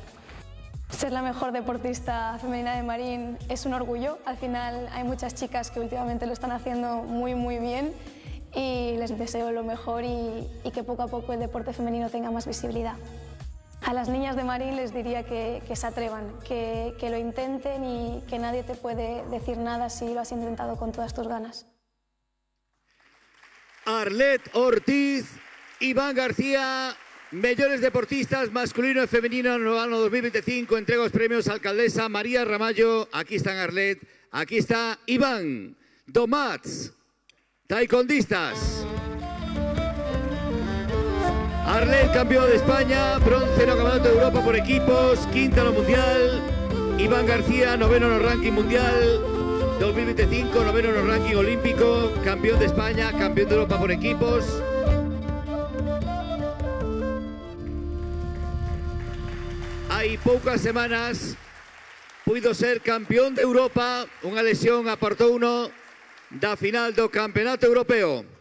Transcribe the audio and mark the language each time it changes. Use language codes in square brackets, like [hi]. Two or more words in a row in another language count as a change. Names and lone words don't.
[es] Ser la mejor deportista femenina de Marín es un orgullo, al final hay muchas chicas que últimamente lo están haciendo muy bien y les deseo lo mejor y que poco a poco el deporte femenino tenga más visibilidad. A las niñas de Marín les diría que se atrevan, que lo intenten y que nadie te puede decir nada si lo has intentado con todas tus ganas. [gl] Arlet Ortiz, Iván García, mellores deportistas masculino y femenino no ano 2025, entrega os premios Alcaldesa María Ramallo, aquí están Arlet, aquí está Iván, do Mats. Taekwondistas. Arlet, [es] campeón de España, bronce en el Campeonato de Europa por equipos, quinta en el Mundial. Iván García, noveno en el ranking mundial 2025, noveno en el ranking olímpico, campeón de España, campeón de Europa por equipos. [gl] Hai poucas semanas puido ser campeón de Europa, unha lesión apartouno da final do Campeonato Europeo.